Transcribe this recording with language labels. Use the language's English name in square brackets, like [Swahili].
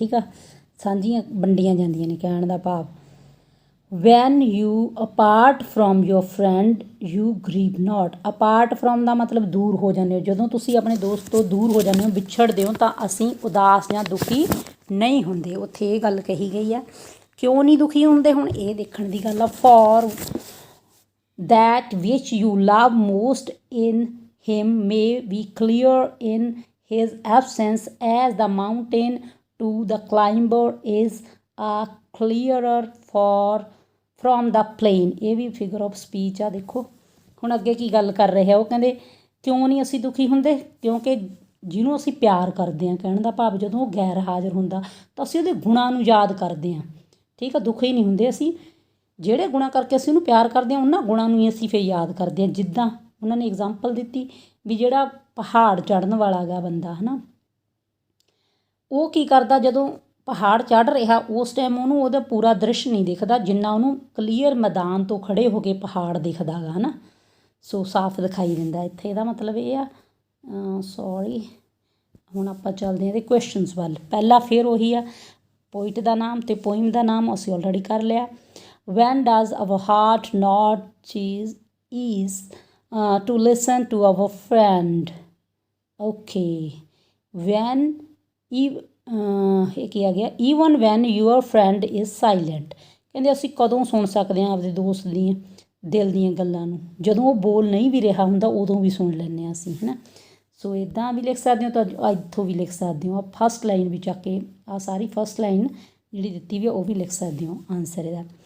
[Punjabi] ਠੀਕ ਆ, ਸਾਂਝੀਆਂ ਵੰਡੀਆਂ ਜਾਂਦੀਆਂ ਨੇ, ਕਹਿਣ ਦਾ ਭਾਵ। [English] When you apart from your friend you grieve not. [Punjabi] Apart from ਦਾ ਮਤਲਬ ਦੂਰ ਹੋ ਜਾਂਦੇ ਹੋ, ਜਦੋਂ ਤੁਸੀਂ ਆਪਣੇ ਦੋਸਤ ਤੋਂ ਦੂਰ ਹੋ ਜਾਂਦੇ ਹੋ, ਵਿਛੜਦੇ ਹੋ, ਤਾਂ ਅਸੀਂ ਉਦਾਸ ਜਾਂ ਦੁਖੀ ਨਹੀਂ ਹੁੰਦੇ। ਉੱਥੇ ਇਹ ਗੱਲ ਕਹੀ ਗਈ ਆ, ਕਿਉਂ ਨਹੀਂ ਦੁਖੀ ਹੁੰਦੇ, ਹੁਣ ਇਹ ਦੇਖਣ ਦੀ ਗੱਲ ਆ। Four [English] that which you love most in him may be clear in his absence, as the mountain to the climber is clearer from the plain। [Punjabi] ਇਹ ਵੀ ਫਿਗਰ ਆਫ ਸਪੀਚ ਆ। ਦੇਖੋ ਹੁਣ ਅੱਗੇ ਕੀ ਗੱਲ ਕਰ ਰਹੇ ਆ, ਉਹ ਕਹਿੰਦੇ ਕਿਉਂ ਨਹੀਂ ਅਸੀਂ ਦੁਖੀ ਹੁੰਦੇ, ਕਿਉਂਕਿ ਜਿਹਨੂੰ ਅਸੀਂ ਪਿਆਰ ਕਰਦੇ ਹਾਂ, ਕਹਿਣ ਦਾ ਭਾਵ ਜਦੋਂ ਉਹ ਗੈਰ ਹਾਜ਼ਰ ਹੁੰਦਾ ਤਾਂ ਅਸੀਂ ਉਹਦੇ ਗੁਣਾਂ ਨੂੰ ਯਾਦ ਕਰਦੇ ਹਾਂ। ਠੀਕ ਆ, ਦੁਖੀ ਨਹੀਂ ਹੁੰਦੇ ਅਸੀਂ, ਜਿਹੜੇ ਗੁਣਾਂ ਕਰਕੇ ਅਸੀਂ ਉਹਨੂੰ ਪਿਆਰ ਕਰਦੇ ਹਾਂ ਉਹਨਾਂ ਗੁਣਾਂ ਨੂੰ ਹੀ ਅਸੀਂ ਫਿਰ ਯਾਦ ਕਰਦੇ ਹਾਂ। ਜਿੱਦਾਂ ਉਹਨਾਂ ਨੇ ਐਗਜ਼ਾਮਪਲ ਦਿੱਤੀ ਵੀ ਜਿਹੜਾ ਪਹਾੜ ਚੜ੍ਹਨ ਵਾਲਾ ਗਾ ਬੰਦਾ, ਹੈ ਨਾ, ਉਹ ਕੀ ਕਰਦਾ, ਜਦੋਂ ਪਹਾੜ ਚੜ੍ਹ ਰਿਹਾ ਉਸ ਟਾਈਮ ਉਹਨੂੰ ਉਹਦਾ ਪੂਰਾ ਦ੍ਰਿਸ਼ ਨਹੀਂ ਦਿਖਦਾ, ਜਿੰਨਾ ਉਹਨੂੰ ਕਲੀਅਰ ਮੈਦਾਨ ਤੋਂ ਖੜ੍ਹੇ ਹੋ ਕੇ ਪਹਾੜ ਦਿਖਦਾ ਗਾ, ਹੈ ਨਾ, ਸੋ ਸਾਫ਼ ਦਿਖਾਈ ਦਿੰਦਾ। ਇੱਥੇ ਇਹਦਾ ਮਤਲਬ ਇਹ ਆ। ਸੌਰੀ, ਹੁਣ ਆਪਾਂ ਚੱਲਦੇ ਹਾਂ ਇਹਦੇ ਕੁਐਸਚਨਸ ਵੱਲ। ਪਹਿਲਾ ਫਿਰ ਉਹੀ ਆ, ਪੋਇਟ ਦਾ ਨਾਮ ਅਤੇ ਪੋਇਮ ਦਾ ਨਾਮ ਅਸੀਂ ਆਲਰੇਡੀ ਕਰ ਲਿਆ। [English] When does our heart not choose ease to listen to our friend? Okay, when [Punjabi] ਇਹ ਕੀ ਆ ਗਿਆ, [English] even when your friend is silent। [Punjabi] ਕਹਿੰਦੇ ਅਸੀਂ ਕਦੋਂ ਸੁਣ ਸਕਦੇ ਹਾਂ ਆਪਦੇ ਦੋਸਤ ਦੀਆਂ ਦਿਲ ਦੀਆਂ ਗੱਲਾਂ ਨੂੰ, ਜਦੋਂ ਉਹ ਬੋਲ ਨਹੀਂ ਵੀ ਰਿਹਾ ਹੁੰਦਾ ਉਦੋਂ ਵੀ ਸੁਣ ਲੈਂਦੇ ਹਾਂ ਅਸੀਂ, ਹੈ ਨਾ। ਸੋ ਇੱਦਾਂ ਵੀ ਲਿਖ ਸਕਦੇ ਹੋ, ਤਾਂ ਇੱਥੋਂ ਵੀ ਲਿਖ ਸਕਦੇ ਹੋ। ਫਸਟ ਲਾਈਨ ਵਿੱਚ ਆ ਕੇ ਆਹ ਸਾਰੀ ਫਸਟ ਲਾਈਨ ਜਿਹੜੀ ਦਿੱਤੀ ਵੀ ਉਹ ਵੀ ਲਿਖ ਸਕਦੇ ਹੋ ਆਨਸਰ ਇਹਦਾ।